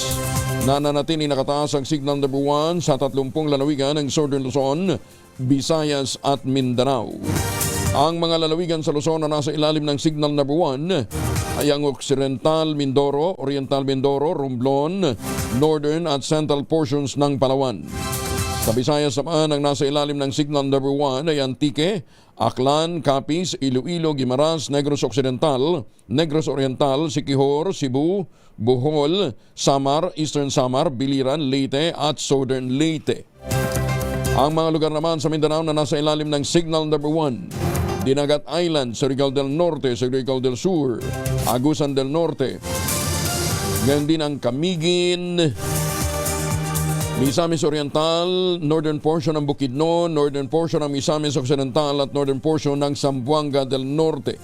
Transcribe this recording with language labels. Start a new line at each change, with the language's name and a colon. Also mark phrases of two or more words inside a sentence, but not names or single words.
Filipino: Nananatili nakataas ang
English: signal number 1
Filipino: sa 30 lalawigan ng Southern Luzon, Visayas at Mindanao. Ang mga lalawigan sa Luzon na nasa ilalim ng
English: signal number 1
Filipino: ay ang Occidental Mindoro, Oriental Mindoro, Romblon, Northern at
English: Central portions
Filipino: ng Palawan. Sa Visayas naman ang nasa ilalim ng
English: signal number 1
Filipino: ay Antique, Aklan, Capiz, Iloilo, Guimaras, Negros Occidental, Negros Oriental, Siquijor, Cebu, Bohol, Samar, Eastern Samar, Biliran, Leyte at Southern Leyte. Ang mga lugar naman sa Mindanao na nasa ilalim ng
English: signal number 1,
Filipino: Dinagat Island, Surigao del Norte, Surigao del Sur, Agusan del Norte. Ngayon din ang Camiguin, Misamis Oriental,
English: northern portion
Filipino: ng Bukidnon,
English: northern portion
Filipino: ng Misamis Occidental at
English: northern portion
Filipino: ng Zamboanga del Norte.